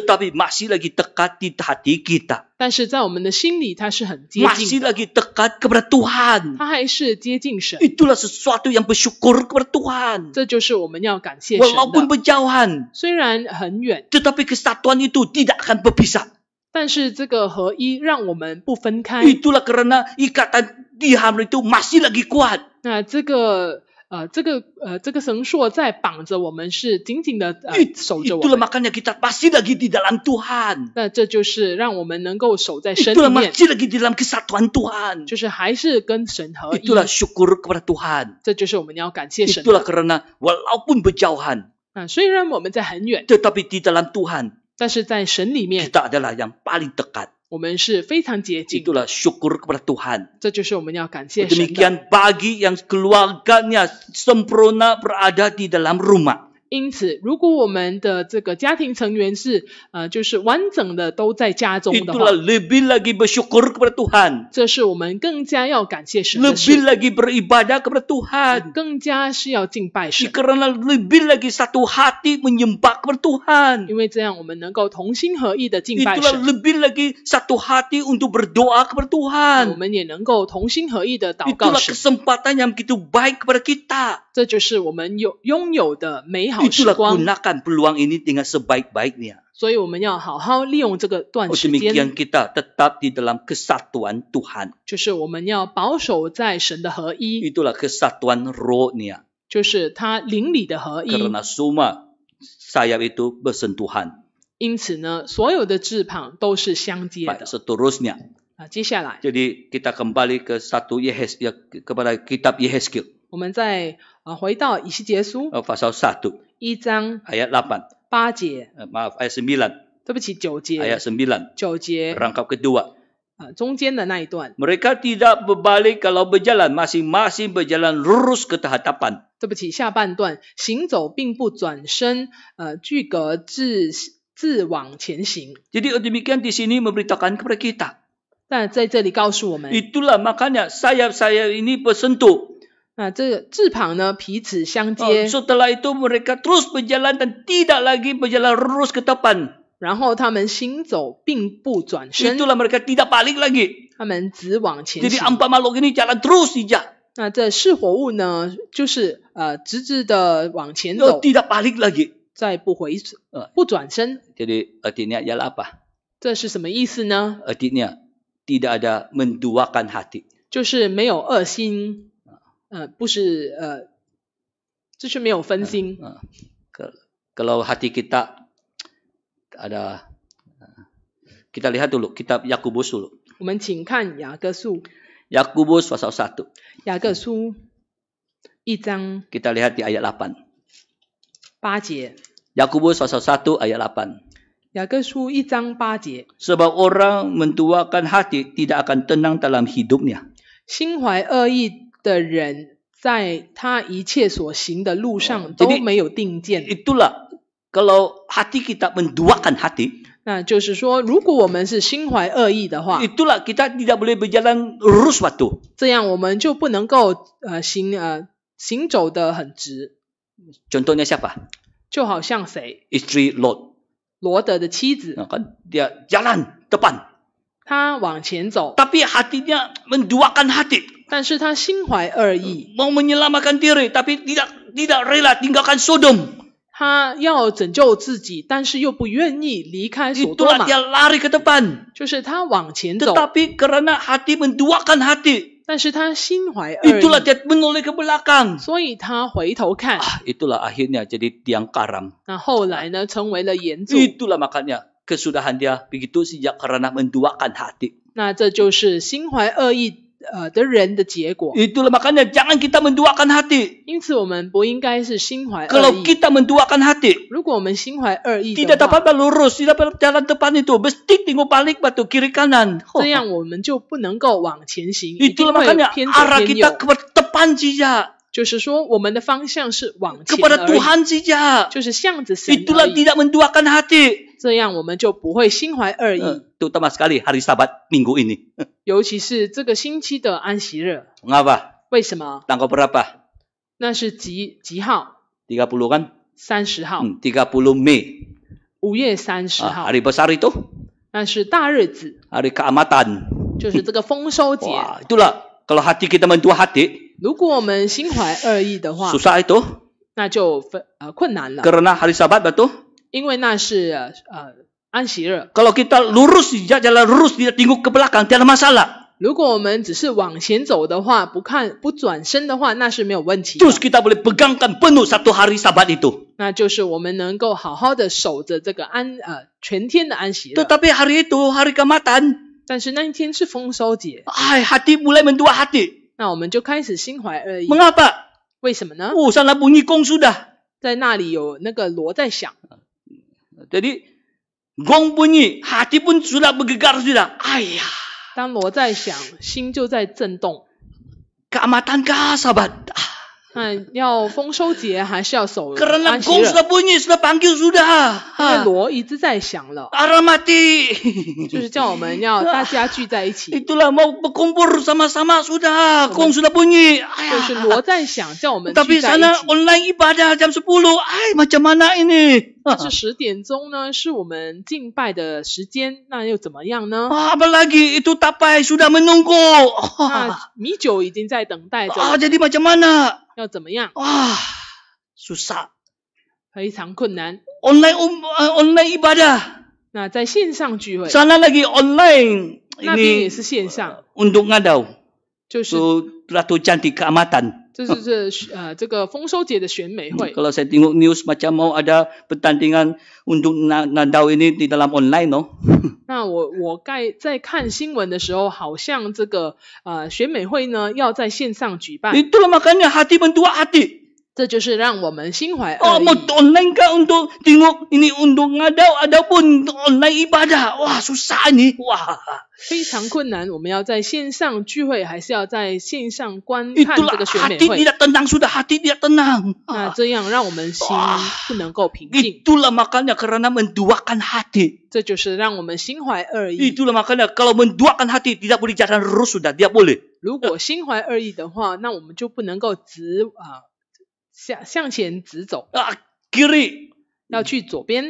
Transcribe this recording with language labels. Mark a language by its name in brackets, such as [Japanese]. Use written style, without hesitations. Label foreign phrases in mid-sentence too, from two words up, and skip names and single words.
[Malay] Tetapi masih lagi dekat di hati kita. [Chinese] 但是在我们的心里，它是很接 [Malay] Masih [Chinese] 近的， [Malay] lagi dekat kepada Tuhan. [Chinese] 它还是接近神。 [Malay] Itulah sesuatu yang bersyukur kepada Tuhan. [Chinese] 这就是我们要感谢神 [Malay] Walaupun [Chinese] 的。 [Malay] berjauhan. [Chinese] 虽然很远， [Malay] Tetapi kesatuan itu tidak akan berpisah. [Chinese] 但是这个合一让我们不分开。 [Malay] Itulah karena ikatan diam itu masih lagi kuat. [Chinese] 那这个绳索在绑着我们，是紧紧的守着我 [Malay] Itulah [Chinese] 们。 [Malay] makanya kita masih lagi di dalam Tuhan. [Chinese] 那这就是让我们能够守在神里 [Malay] Itulah [Chinese] 面， [Malay] masih lagi di dalam kesatuan Tuhan. [Chinese] 就是还是跟神合一。 [Malay] Itulah syukur kepada Tuhan. [Chinese] 这就是我们要感谢神 [Malay] Itulah [Chinese] 的。 [Malay] karena walaupun berjauhan, [Chinese] 虽然我们在很远， [Malay] tetapi di dalam Tuhan [Chinese] 但是在神里面， [Malay] kita adalah yang paling dekat. [Chinese] 我们是非常接近。 [Malay] Itulah syukur kepada Tuhan. [Chinese] 这就是我们要感谢神的。 [Malay] Demikian bagi yang keluarganya sempurna berada di dalam rumah. [Chinese] 因此，如果我们的这个家庭成员是就是完整的都在家中的 [Malay] Itulah [Chinese] 话， [Malay] lebih lagi bersyukur kepada Tuhan. [Chinese] 这是我们更加要感谢神的 [Malay] Lebih [Chinese] 事， [Malay] lagi beribadah kepada Tuhan. [Chinese] 更加是要敬拜神， [Malay] Karena lebih lagi satu hati menyembah kepada Tuhan. [Chinese] 因为这样我们能够同心合意的敬拜 [Malay] Itulah [Chinese] 神， [Malay] lebih lagi satu hati untuk berdoa kepada [Chinese] 我 [Malay] Tuhan. [Chinese] 们也能够同心合意的祷告 [Malay] Itulah [Chinese] 神， [Malay] kesempatan yang begitu baik kepada kita. [Chinese] 这就是我们拥有的美好时 [Malay] Itulah [Chinese] 光， [Malay] gunakan peluang ini dengan sebaik-baiknya. [Chinese] 所以我们要好好利用这个段时 [Malay] Demikian [Chinese] 间， [Malay] kita tetap di dalam kesatuan Tuhan. [Chinese] 就是我们要保守在神的合一， [Malay] Itulah kesatuan rohnya. [Chinese] 就是他灵里的合一。 [Malay] Karena semua sayap itu bersentuhan. [Chinese] 因此呢，所有的翅膀都是相接 [Malay] Baik, [Chinese] 的。 [Malay] seterusnya. [Chinese] 接下来 [Malay] Jadi kita kembali ke kepada kitab Yehezkiel [Chinese] 我们再回到以西结书 [Malay] pasal 1 [Chinese] 1章 [Malay] ayat 8. [Chinese] 8节， [Malay] Maaf, ayat 9. [Chinese] 对不起9节 [Malay] Ayat 9. [Chinese] 9节 [Malay] Rangkap kedua. [Chinese] 中间的那一段， [Malay] Mereka tidak berbalik kalau berjalan, masing-masing berjalan lurus ke hadapan. [Chinese] 对不起下半段，行走并不转身，俱格自往前行。 [Malay] Jadi demikian di sini memberitakan kepada kita. [Chinese] 但在这里告诉我们， [Malay] Itulah makanya sayap-sayap ini bersentuh. [Chinese] 那这个翅膀呢彼此相接， [Malay] Setelah itu mereka terus berjalan dan tidak lagi berjalan lurus ke depan. [Chinese] 然后他们行走并不转身， [Malay] Itulah mereka tidak balik lagi. [Chinese] 他们只往前 [Malay] Jadi [Chinese] 行。 [Malay] empat makhluk ini jalan terus saja. [Chinese] 那这四活物呢，就是直直的往前走， [Malay] Tidak balik lagi. [Chinese] 再不转身。 [Malay] Jadi artinya ialah apa? [Chinese] 这是什么意思呢？ [Malay] Artinya tidak ada menduakan hati. [Chinese] 就是没有恶心，不是就是没有分心。 [Malay] Kalau hati kita ada, kita lihat dulu kitab Yakobus dulu. [Chinese] 我们请看雅各书， [Malay] Yakobus pasal 1. [Chinese] 雅各书1章 [Malay] Kita lihat di ayat 8. [Chinese] 8节， [Malay] Yakobus pasal 1 ayat 8. [Chinese] 雅各书1章8节， [Malay] Sebab orang menduakan hati tidak akan tenang dalam hidupnya. [Chinese] 心怀恶意的人在他一切所行的路上都没有定见。 [Malay] Itulah kalau hati kita menduakan hati. [Chinese] 那就是说，如果我们是心怀恶意的话， [Malay] Itulah kita tidak boleh berjalan lurus waktu. [Chinese] 这样我们就不能够行走得很直。 [Malay] Contohnya siapa? [Chinese] 就好像谁？ [Malay] Istri Lot. [Chinese] 罗德的妻子， [Malay] Kan dia jalan depan. [Chinese] 她往前走， [Malay] Tapi hatinya menduakan hati. [Chinese] 但是她心怀恶意， [Malay] Mau menyelamatkan diri tapi tidak rela tinggalkan Sodom. [Chinese] 她要拯救自己，但是又不愿意离开所多 [Malay] Itulah [Chinese] 玛， [Malay] dia lari ke depan. [Chinese] 就是她往前走， [Malay] Tetapi karena hati menduakan hati, [Chinese] 但是她心怀恶 [Malay] itulah [Chinese] 意， [Malay] dia menoleh ke belakang. [Chinese] 所以她回头看， [Malay] Itulah akhirnya jadi tiang karam. [Chinese] 那后来呢，成为了岩柱， [Malay] Itulah makanya kesudahan dia begitu sejak karena menduakan hati. [Chinese] 那这就是心怀恶意的人的结果。 [Malay] Itulah makanya jangan kita menduakan hati. [Chinese] 因此，我们不应该是心怀恶 [Malay] Kalau [Chinese] 意。 [Malay] kita menduakan hati, [Chinese] 如果我们心怀恶意 [Malay] tidak [Chinese] 的话， [Malay] dapat lurus, tidak dapat jalan depan itu, mesti tengok balik batu kiri kanan. [Chinese] 这样我们就不能够往前行，一定 [Malay] Itulah [Chinese] 会 [Malay] makanya [Chinese] 偏左 [Malay] arah [Chinese] 偏 [Malay] kita [Chinese] 右。 [Malay] ke depan saja, [Chinese] 就是说，我们的方向是往前 [Malay] kepada [Chinese] 而已， [Malay] Tuhan saja. [Chinese] 就是向着神而 [Malay] Itulah [Chinese] 已。 [Malay] tidak menduakan hati. [Chinese] 这样我们就不会心怀恶意， [Malay] Terutama sekali hari Sabat minggu ini. [Chinese] 尤其是这个星期的安息日。 [Malay] Mengapa? [Chinese] 为什么？ [Malay] Tanggal berapa? [Chinese] 那是几号 [Malay] 30 kan? [Chinese] ？30号 [Malay] ，30 Mei. [Chinese] ，5月30号， [Malay] Hari besar itu, [Chinese] 那是大日子， [Malay] hari keamatan. [Chinese] 就是这个丰收节。 [Malay] Wah, itulah kalau hati kita mentua hati, [Chinese] 如果我们心怀恶意的话， [Malay] susah itu. [Chinese] 那就困难了， [Malay] Karena hari Sabat betul. [Chinese] 因为那是安息日。 [Malay] Kalau kita lurus jalan lurus tidak tengok ke belakang, tidak ada masalah. [Chinese] 如果我们只是往前走的话，不转身的话，那是没有问题的。 [Malay] Terus kita boleh pegangkan penuh satu hari Sabat itu. [Chinese] 那就是我们能够好好的守着这个全天的安息日。 [Malay] Tetapi hari itu hari keamatan, [Chinese] 但是那一天是丰收节， [Malay] hati mulai mentua hati. [Chinese] 那我们就开始心怀恶意。 [Malay] Mengapa? [Chinese] 为什么呢？ [Malay] Oh, sana bunyi gong sudah. [Chinese] 在那里有那个锣在响， [Malay] Jadi gong bunyi, hati pun sudah bergegar sudah. Ayah, [Chinese] 当锣在响，心就在震动。 [Malay] keamatan kah Sabat? [Chinese] 那要丰收节还是要守 [Malay] Karena [Chinese] 安息 [Malay] gong [Chinese] 日？ [Malay] sudah bunyi, sudah panggil sudah. [Chinese] 因为锣一直在响了， [Malay] Arah mati. [Chinese] 就是叫我们要大家聚在一起， [Malay] Itulah mau berkumpul sama-sama sudah. Gong sudah bunyi. [Chinese] 就是锣在响，叫我们 [Malay] Tapi [Chinese] 聚在一 [Malay] sana [Chinese] 起。 [Malay] online ibadah jam 10. Ay, macam mana ini? [Chinese] 但是10点钟呢，是我们敬拜的时间，那又怎么样呢？ [Malay] Apalagi itu tapai sudah menunggu. [Chinese] 那米酒已经在等待着了， [Malay] Jadi macam mana? [Chinese] 要怎么样？ [Malay] Susah. [Chinese] 非常困难。 [Malay] Online ibadah. [Chinese] 那在线上聚会， [Malay] Sana lagi online. [Chinese] 那边也 [Malay] Ini [Chinese] 是线上， [Malay] untuk ngadau. [Chinese] 就是 [Malay] So, Ratu Cantik Keamatan. [Chinese] 这个丰收节的选美会。 [Malay] Kalau saya tengok news macam mau ada pertandingan untuk ngadau ini di dalam online, no? [Chinese] 那我在看新闻的时候，好像这个选美会呢要在线上举办， [Malay] Itulah makanya hati mentua hati. [Chinese] 这就是让我们心怀 [Malay] Oh, [Chinese] 恶 [Malay] mau [Chinese] 意。 [Malay] online kah untuk tengok ini untuk ngadau ataupun untuk online ibadah? Wah, susah ini. Wah. [Chinese] 非常困难，我们要在线上聚会，还是要在线上观看这 [Malay] Itulah [Chinese] 个选美 [Malay] hati [Chinese] 会？ [Malay] tidak tenang sudah, hati tidak tenang. [Chinese] 那这样让我们心不能够平静， [Malay] Itulah makanya karena menduakan hati. [Chinese] 这就是让我们心怀恶意。 [Malay] Itulah makanya kalau menduakan hati tidak boleh jalan lurus sudah, tidak boleh. [Chinese] 如果心怀恶意的话，那我们就不能够向前直走， [Malay] Kiri, [Chinese] 要去左边。